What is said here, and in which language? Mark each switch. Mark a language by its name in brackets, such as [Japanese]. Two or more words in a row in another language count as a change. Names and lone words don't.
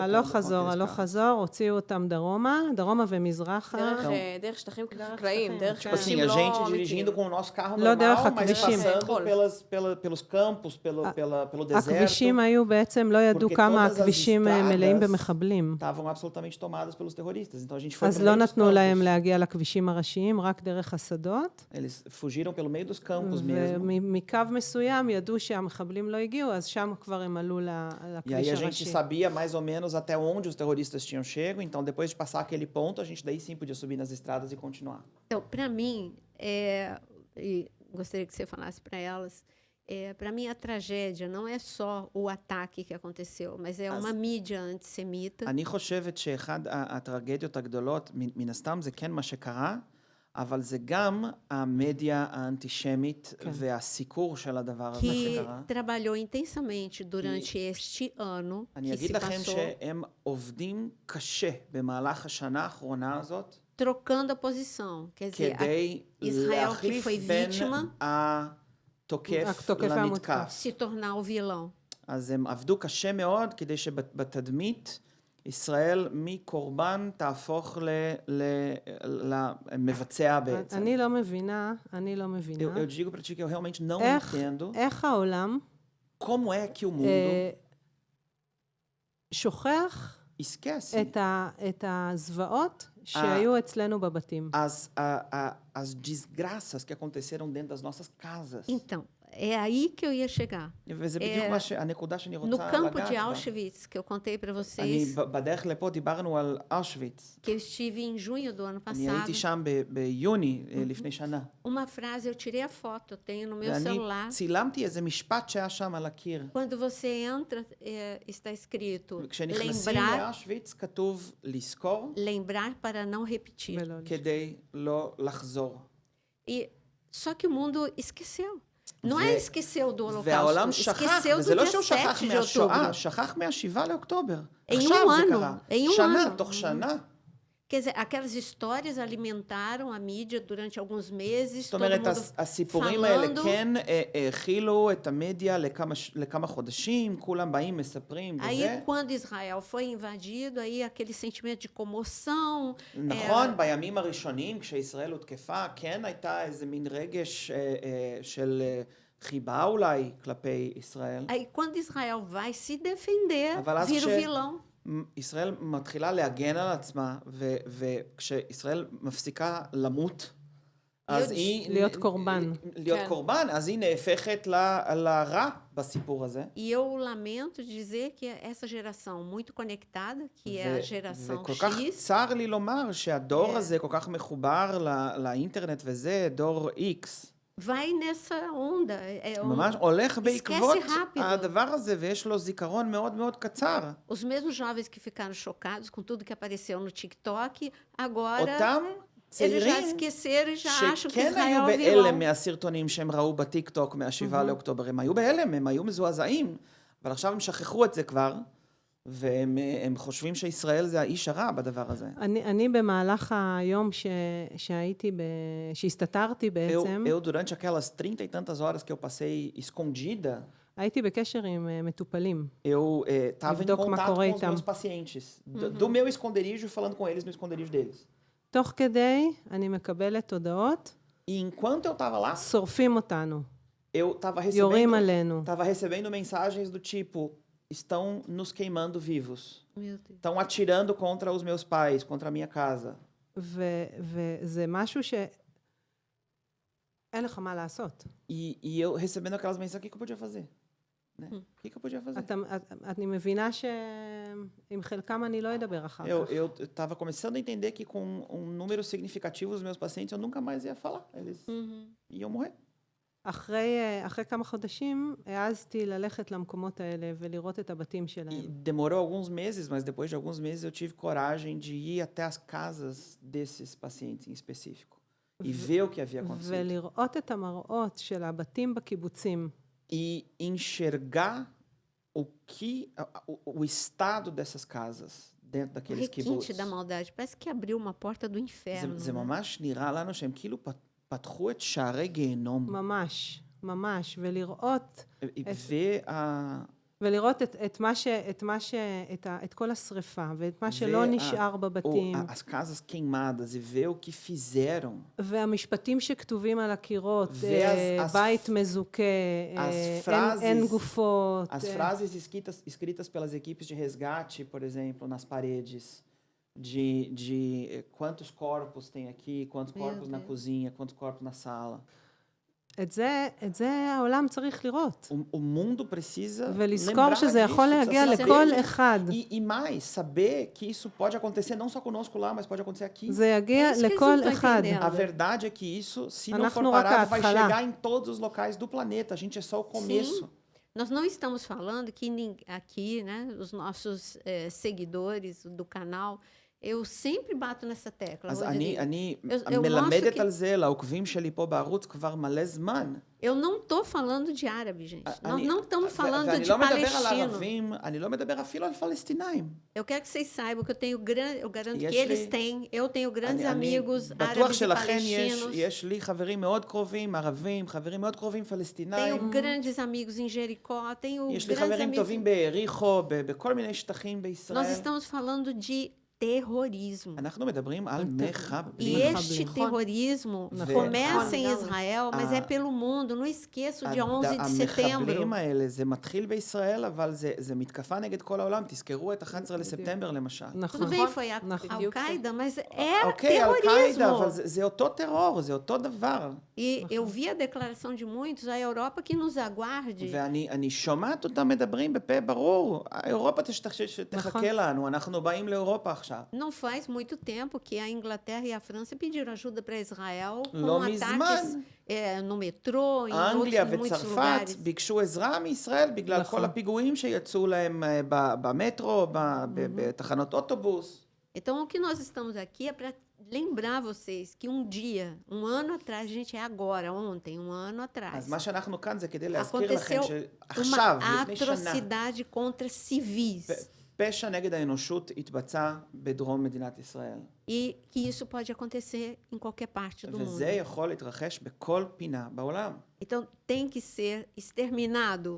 [Hebrew] הלוך [Portuguese] com [Hebrew] חזור, [Portuguese] aqueles [Hebrew] הלוך [Portuguese] carros. [Hebrew] חזור, הוציאו אותם דרומה ומזרחה. דרך שטחים חקלאיים, שטחים, דרך כן. [Portuguese] Tipo assim, a [Hebrew] שטחים [Portuguese] gente [Hebrew] לא [Portuguese] dirigindo [Hebrew] אמיתיים. [Portuguese] com o nosso carro [Hebrew] לא דרך [Portuguese] normal, mas [Hebrew] הכבישים. [Portuguese] passando pelos campos, pelo deserto. [Hebrew] הכבישים היו בעצם, לא ידעו [Portuguese] Porque [Hebrew] כמה [Portuguese] todas as [Hebrew] הכבישים [Portuguese] estradas [Hebrew] מלאים במחבלים. [Portuguese] estavam absolutamente tomadas pelos terroristas. Então a gente foi [Hebrew] אז [Portuguese] pelo [Hebrew] לא [Portuguese] meio dos [Hebrew] נתנו להם [Portuguese] campos. [Hebrew] להגיע לכבישים הראשיים, רק דרך השדות. [Portuguese] Eles fugiram pelo meio dos campos mesmo. [Hebrew] ומקו מסוים ידעו שהמחבלים לא הגיעו, אז שם כבר הם עלו [Portuguese] E aí [Hebrew] לכביש [Portuguese] a gente [Hebrew] הראשי. [Portuguese] sabia mais ou menos até onde os terroristas tinham chego. Então depois de passar aquele ponto, a gente daí sim podia subir nas estradas e continuar. Então, para mim, e gostaria que você falasse para elas, para mim a tragédia não é só o ataque que aconteceu, mas é uma mídia antissemita. [Hebrew] אני חושבת שאחד הטרגדיות הגדולות, מן הסתם זה כן מה שקרה, אבל זה גם המדיה האנטישמית והסיקור של הדבר הזה [Portuguese] que [Hebrew] שקרה. [Portuguese] trabalhou intensamente durante este ano [Hebrew] אני [Portuguese] que [Hebrew] אגיד [Portuguese] se [Hebrew] לכם [Portuguese] passou, [Hebrew] שהם עובדים קשה במהלך השנה האחרונה הזאת, [Portuguese] trocando a posição. Quer dizer, [Hebrew] כדי [Portuguese] Israel que [Hebrew] להחליף [Portuguese] foi [Hebrew] בין [Portuguese] vítima [Hebrew] התוקף התוקף למתקף. [Portuguese] se tornar o vilão. [Hebrew] אז הם עבדו קשה מאוד כדי שבתדמית ישראל מקורבן תהפוך למבצע בעצם. אני לא מבינה. [Portuguese] Eu digo para ti que eu realmente não [Hebrew] איך- [Portuguese] entendo [Hebrew] איך העולם [Portuguese] como é que o mundo [Hebrew] שוכח [Portuguese] esquece [Hebrew] את הזוועות שהיו אצלנו בבתים. [Portuguese] as desgraças que aconteceram dentro das nossas casas. Então, é aí que eu ia chegar. [Hebrew] וזה בדיוק הנקודה שאני [Portuguese] No [Hebrew] רוצה [Portuguese] campo [Hebrew] לגעת [Portuguese] de [Hebrew] בה. [Portuguese] Auschwitz, que eu contei para [Hebrew] אני [Portuguese] vocês, [Hebrew] בדרך לפה דיברנו על אושוויץ. [Portuguese] que eu estive em junho do ano [Hebrew] אני [Portuguese] passado, [Hebrew] הייתי שם ביוני לפני שנה. [Portuguese] uma frase, eu tirei a foto, eu tenho no meu [Hebrew] ואני [Portuguese] celular. [Hebrew] צילמתי איזה משפט שהיה שם על הקיר. [Portuguese] Quando você entra, está escrito [Hebrew] כשנכנסים [Portuguese] lembrar, [Hebrew] לאושוויץ כתוב לזכור [Portuguese] lembrar para não repetir. [Hebrew] ולא- כדי לא לחזור. [Portuguese] Só que o mundo esqueceu. Não é esqueceu do [Hebrew] והעולם [Portuguese] Holocausto, [Hebrew] שכח, [Portuguese] esqueceu do [Hebrew] וזה לא [Portuguese] dia [Hebrew] שהוא שכח [Portuguese] 7 de [Hebrew] מהשואה, [Portuguese] outubro. [Hebrew] שכח מה-7 לאוקטובר. אין עכשיו זה לנו, קרה. אין שנה, לנו. תוך שנה. [Portuguese] Quer dizer, aquelas histórias alimentaram a mídia durante alguns meses, [Hebrew] זאת [Portuguese] todo [Hebrew] אומרת, [Portuguese] mundo [Hebrew] הסיפורים האלה [Portuguese] falando. [Hebrew] כן האכילו את המדיה לכמה חודשים, כולם באים, מספרים וזה. [Portuguese] Aí, quando Israel foi invadido, aí aquele sentimento de comoção, [Hebrew] נכון, בימים הראשונים, כשישראל הותקפה, כן הייתה איזה מין רגש של חיבה אולי כלפי ישראל. [Portuguese] aí quando Israel vai se defender, [Hebrew] אבל אז [Portuguese] vira o vilão. [Hebrew] ישראל מתחילה להגן על עצמה, וכשישראל מפסיקה למות, אז היא... להיות קורבן. להיות כן. קורבן, אז היא נהפכת לרע בסיפור הזה. [Portuguese] E eu lamento dizer que essa geração muito conectada, que é a geração [Hebrew] וכל כך [Portuguese] X, [Hebrew] צר לי לומר שהדור הזה כל כך מחובר לאינטרנט וזה, דור X. [Portuguese] vai nessa onda. [Hebrew] ממש הולך בעקבות [Portuguese] rápido. [Hebrew] הדבר הזה, ויש לו זיכרון מאוד מאוד קצר. [Portuguese] Os mesmos jovens que ficaram chocados com tudo que apareceu no TikTok, agora [Hebrew] אותם [Portuguese] eles já [Hebrew] צעירים [Portuguese] esqueceram e já acham que [Hebrew] שכן היו [Portuguese] Israel é [Hebrew] בהלם [Portuguese] vilão. [Hebrew] מהסרטונים שהם ראו בטיק-טוק מה-7 לאוקטובר, הם היו בהלם, הם היו מזועזעים, אבל עכשיו הם שכחו את זה כבר, והם חושבים שישראל זה האיש הרע בדבר הזה. אני במהלך היום שהסתתרתי בעצם, [Portuguese] Eu, durante aquelas 30 e tantas horas que eu passei escondida, [Hebrew] הייתי בקשר עם מטופלים. [Portuguese] eu estava em [Hebrew] לבדוק מה [Portuguese] contato [Hebrew] קורה [Portuguese] com os [Hebrew] איתם. [Portuguese] meus pacientes, do meu esconderijo, falando com eles no esconderijo deles. [Hebrew] תוך כדי אני מקבלת הודעות, [Portuguese] E enquanto eu estava lá, [Hebrew] שורפים אותנו, [Portuguese] eu estava [Hebrew] יורים עלינו. [Portuguese] recebendo mensagens do tipo, estão nos queimando vivos. Meu Deus. Estão atirando contra os meus pais, contra a minha casa. [Hebrew] וזה משהו שאין לך מה לעשות. [Portuguese] E eu recebendo aquelas mensagens, o que eu podia fazer? Né? O que eu podia fazer? [Hebrew] אני מבינה שעם חלקם אני לא אדבר אחר כך. [Portuguese] Eu estava começando a entender que com um número significativo dos meus pacientes eu nunca mais ia falar. Eles iam morrer. [Hebrew] אחרי כמה חודשים העזתי ללכת למקומות האלה ולראות את הבתים [Portuguese] E [Hebrew] שלהם. [Portuguese] demorou alguns meses, mas depois de alguns meses eu tive coragem de ir até as casas desses pacientes em específico e ver o que havia acontecido. [Hebrew] ולראות את המראות של הבתים בקיבוצים. [Portuguese] E enxergar o estado dessas casas dentro O daqueles kibbutz. requinte da maldade. Parece que abriu uma porta do inferno. [Hebrew] זה [Portuguese] né? [Hebrew] ממש נראה לנו שהם כאילו פתחו את שערי גיהנום. ממש, ממש, ולראות ולראות את כל השריפה, ואת מה שלא נשאר בבתים. [Portuguese] as casas queimadas e ver o que fizeram. [Hebrew] והמשפטים שכתובים על הקירות, בית מזוכה, אין גופות. [Portuguese] As frases escritas pelas equipes de resgate, por exemplo, nas paredes, de quantos corpos tem aqui, quantos corpos na cozinha, quantos corpos na sala. [Hebrew] את זה העולם צריך לראות. [Portuguese] O mundo precisa [Hebrew] ולזכור שזה יכול להגיע לכל אחד. [Portuguese] E mais, saber que isso pode acontecer não só conosco lá, mas pode acontecer aqui. [Hebrew] זה יגיע לכל אחד. [Portuguese] A verdade é que isso, se não for parado, vai chegar em todos os locais do planeta. A gente é só o começo. Sim. Nós não estamos falando que aqui, né, os nossos seguidores do canal, eu sempre bato nessa tecla. [Hebrew] אז אני מלמדת על זה לעוקבים שלי פה בערוץ כבר מלא זמן. [Portuguese] Eu não estou falando de árabe, gente. Nós não estamos falando de [Hebrew] ואני לא מדבר על [Portuguese] palestino. [Hebrew] ערבים, אני לא מדבר אפילו על פלסטינאים. [Portuguese] Eu quero que vocês saibam que eu garanto que eles têm, eu tenho grandes amigos [Hebrew] בטוח [Portuguese] árabes e [Hebrew] שלכן [Portuguese] palestinos. [Hebrew] יש לי חברים מאוד קרובים, ערבים, חברים מאוד קרובים פלסטינאים. [Portuguese] Tenho grandes amigos em Jericó, tenho [Hebrew] יש לי [Portuguese] grandes [Hebrew] חברים [Portuguese] amigos. [Hebrew] טובים ביריחו, בכל מיני שטחים [Portuguese] Nós [Hebrew] בישראל. [Portuguese] estamos falando de terrorismo. [Hebrew] אנחנו מדברים על [Portuguese] E [Hebrew] מחבלים. [Portuguese] este terrorismo começa em Israel, mas é pelo mundo. Não esqueça o dia 11 de setembro. [Hebrew] המחבלים האלה, זה מתחיל בישראל, אבל זה מתקפה נגד כל העולם. תזכרו את 11 לספטמבר למשל. [Portuguese] Tudo bem, foi a Al-Qaeda, mas é [Hebrew] אוקיי, אל-קאעידה, אבל [Portuguese] terrorismo. [Hebrew] זה אותו טרור, זה אותו דבר. [Portuguese] E eu vi a declaração de muitos, a Europa que nos aguarde. [Hebrew] ואני שומעת אותם מדברים בפה ברור. אירופה תחכה לנו, אנחנו באים לאירופה עכשיו. [Portuguese] Não faz muito tempo que a Inglaterra e a França pediram ajuda para Israel com [Hebrew] לא [Portuguese] ataques [Hebrew] מזמן. [Portuguese] no metrô, em [Hebrew] אנגליה [Portuguese] muitos [Hebrew] וצרפת [Portuguese] lugares. [Hebrew] ביקשו עזרה מישראל בגלל כל הפיגועים שיצאו להם במטרו, בתחנות אוטובוס. [Portuguese] Então, o que nós estamos aqui é para lembrar vocês que um dia, um ano atrás, a gente é agora, ontem, um ano atrás, [Hebrew] אז מה שאנחנו כאן זה כדי להזכיר לכם [Portuguese] aconteceu [Hebrew] שעכשיו, [Portuguese] uma [Hebrew] לפני שנה, [Portuguese] atrocidade contra civis. [Hebrew] פשע נגד האנושות התבצע בדרום מדינת ישראל. [Portuguese] E que isso pode acontecer em qualquer parte do mundo. [Hebrew] וזה יכול להתרחש בכל פינה בעולם. [Portuguese] Então, tem que ser exterminado